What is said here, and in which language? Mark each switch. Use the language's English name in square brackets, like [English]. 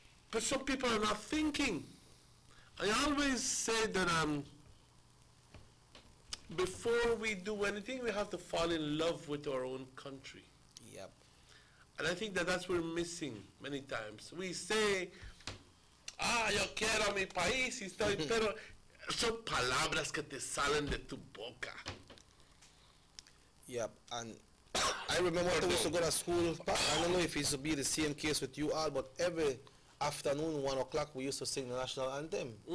[English] But some people are not thinking. I always say that before we do anything, we have to fall in love with our own country. Yep. And I think that that's what we're missing many times. We say, [Spanish] yo quiero mi país, y estoy, pero son palabras que te salen de tu boca. [English] Yep, and I remember when I used to go to school, I don't know if it used to be the same case with you all, but every afternoon, 1 o'clock, we used to sing the national anthem.